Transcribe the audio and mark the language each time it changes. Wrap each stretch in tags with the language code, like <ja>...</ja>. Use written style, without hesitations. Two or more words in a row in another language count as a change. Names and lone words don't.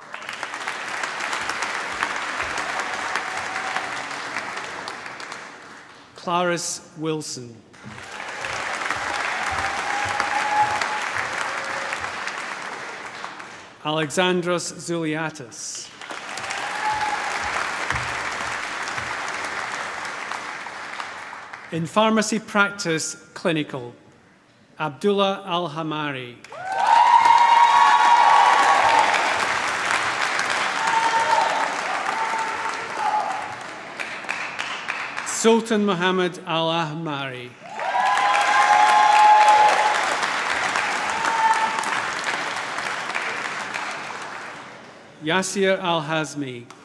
<en>Clarice Wilson. Alexandros Zouliatis. In pharmacy practice, clinical, Abdullah Al-Hamari. Sultan Muhammad Al-Ahmari. Yasir Al-Hazmi.</en>